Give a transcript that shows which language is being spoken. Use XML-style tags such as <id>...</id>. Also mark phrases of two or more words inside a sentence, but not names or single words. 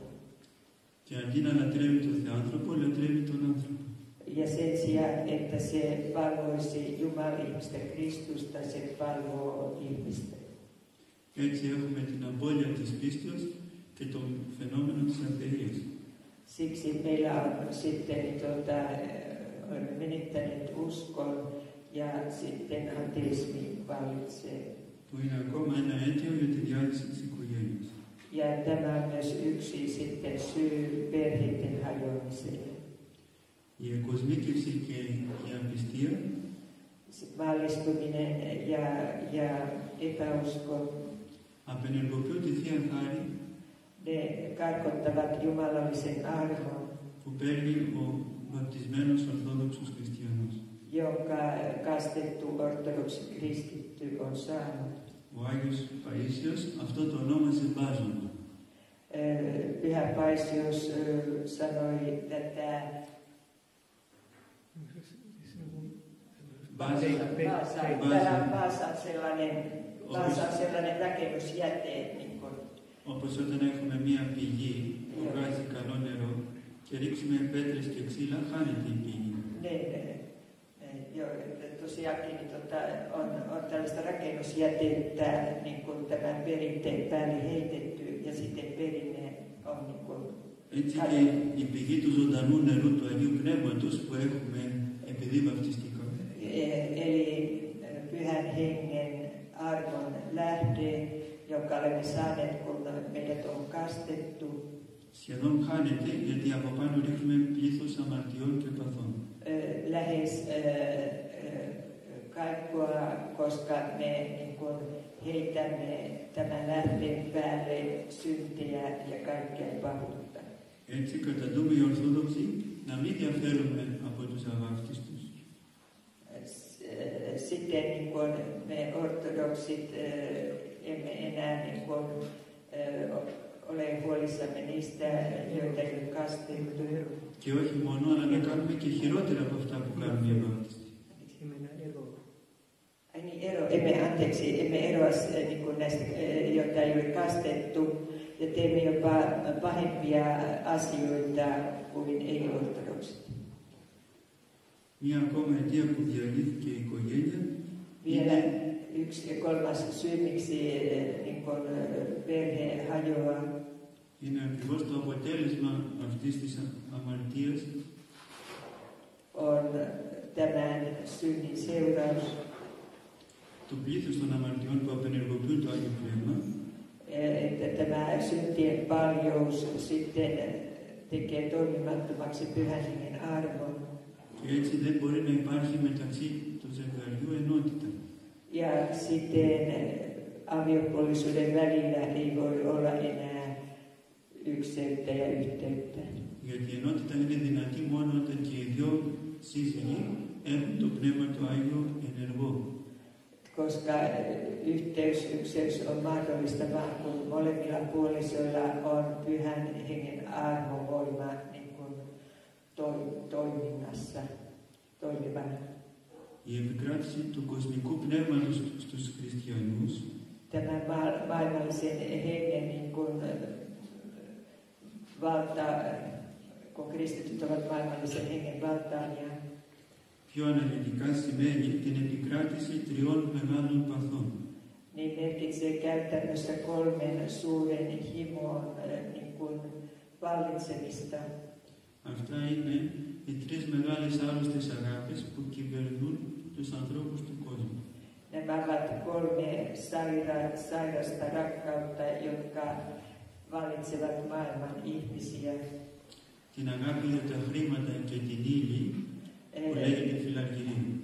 <el>Και αντί να λατρεύει τον Θεάνθρωπο, λατρεύει τον άνθρωπο.</el> <fi>Ja sen sijaan, että se palvoisi Jumal-ihmistä Kristusta, se palvoo ihmistä.</fi> <el>Και έτσι έχουμε την απώλεια της πίστεως και το φαινόμενο της αθείας.</el> <fi>Siksi meillä on sitten olemme menettäneet uskon ja sitten ateismi vallitsee.</fi> <el>Που είναι ακόμα ένα αίτιο για τη διάλυση της οικογένειας.</el> <fi>Ja tämä on myös yksi sitten syy perheiden hajoamiselle.</fi> <el>Η εκοσμίκευση και η απιστία</el> <fi>Maallistuminen ja epäusko,</fi> <el>απενεργοποιούν τη Θεία Χάρη</el> <fi>ne karkottavat jumalallisen arvon,</fi> <el>που παίρνει ο βαπτισμένος Ορθόδοξος Χριστιανός.</el> <fi>jonka kastettu ortodoksi kristitty on saanut.</fi> <el>Ο Άγιος Παΐσιος αυτό το ονόμασε μπάζωμα.</el> <fi>Pyhä Paisius sanoi tätä Vaasa on sellainen rakennusjäte.</fi> <el>Όπως όταν έχουμε μία πηγή που βγάζει καλό νερό και ρίξουμε πέτρες και ξύλα, χάνεται η πηγή.</el> <fi>Tosiaankin on tällaista rakennusjätettä tämän perinteen päälle heitetty ja sitten perinne on</fi> <el>Έτσι και η πηγή του ζωντανού νερού του Αγίου Πνεύματος που έχουμε επειδή βαπτιστήκαμε.</el> <fi>Eli pyhän hengen arvon lähde, jonka olemme saaneet, kun meidät on kastettu.</fi> <el>Σχεδόν χάνεται γιατί από πάνω ρίχνουμε πλήθος αμαρτιών και παθών.</el> <fi>Lähes kaikkoa, koska me niin kuin heitämme tämän lähteen päälle syntejä ja kaikkea pahuutta.</fi> <el>Έτσι καταδούμε οι Ορθόδοξοι να μην διαφέρουμε από τους αβάπτιστους.</el> <fi>Sitten niin kuin me ortodoksit emme enää niin kuin, ole huolissamme niistä, joita ei ole kastettu.</fi> <el>Και όχι μόνο, αλλά να κάνουμε και χειρότερα από αυτά που κάνουν οι αβάπτιστοι.</el> <fi>Emme eroa niin kuin näistä, joita ei ole kastettu, ja teemme jopa pahempia asioita kuin ei-ortodoksit.</fi> <el>Μία ακόμα αιτία που διαλύθηκε η οικογένεια</el> <fi>Vielä yksi ja kolmas syy, miksi niin kuin perhe hajoaa,</fi> <el>είναι ακριβώς το αποτέλεσμα αυτής της αμαρτίας</el> <fi>on tämän synnin seuraus.</fi> <el>το πλήθος των αμαρτιών που απενεργοποιούν το Άγιο Πνεύμα</el> <fi>Että tämä syntien paljous sitten tekee toimimattomaksi Pyhän Hengen armon.</fi> <el>και έτσι δεν μπορεί να υπάρχει μεταξύ του ζευγαριού ενότητα.</el> <fi>Ja sitten aviopuolisuuden välillä ei voi olla enää ykseyttä ja yhteyttä.</fi> <el>Γιατί η ενότητα είναι δυνατή μόνο όταν και οι δυο σύζυγοι έχουν το Πνεύμα το Άγιο ενεργό.</el> <fi>Koska ykseys on mahdollista vain, kun molemmilla puolisoilla on Pyhän Hengen armovoima niin kuin toiminnassa, toimivana.</fi> <el>Η επικράτηση του κοσμικού πνεύματος στους χριστιανούς</el> <fi>Tämä maailmallisen hengen niin kuin valta, kun kristityt ovat maailmallisen hengen valtaania,</fi> <el>πιο αναλυτικά σημαίνει την επικράτηση τριών μεγάλων παθών.</el> <fi>niin merkitsee käytännössä kolmen suuren himon niin kuin vallitsemista.</fi> <el>Αυτά είναι οι τρεις μεγάλες άρρωστες αγάπες που κυβερνούν τους ανθρώπους του κόσμου.</el> <fi>Nämä ovat kolme sairasta rakkautta, jotka vallitsevat maailman ihmisiä.</fi> <el>Την αγάπη για τα χρήματα και την ύλη που λέγεται φιλαργυρία.</el>